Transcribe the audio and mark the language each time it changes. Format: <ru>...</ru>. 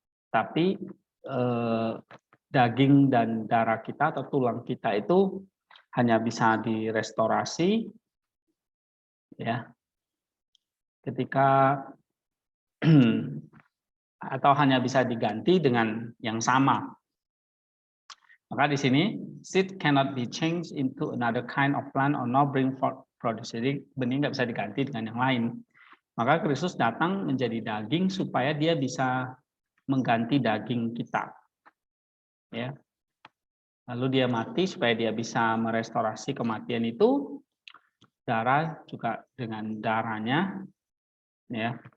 <id>Tapi daging dan darah kita atau tulang kita itu hanya bisa direstorasi ya ketika atau hanya bisa diganti dengan yang sama. Maka di sini</id> <en>seed cannot be changed into another kind of plant or not bring forth produce.</en> <id>Jadi benih nggak bisa diganti dengan yang lain. Maka Kristus datang menjadi daging supaya dia bisa mengganti daging kita. Ya. Lalu dia mati supaya dia bisa merestorasi kematian itu. Darah juga dengan darahnya ya.</id>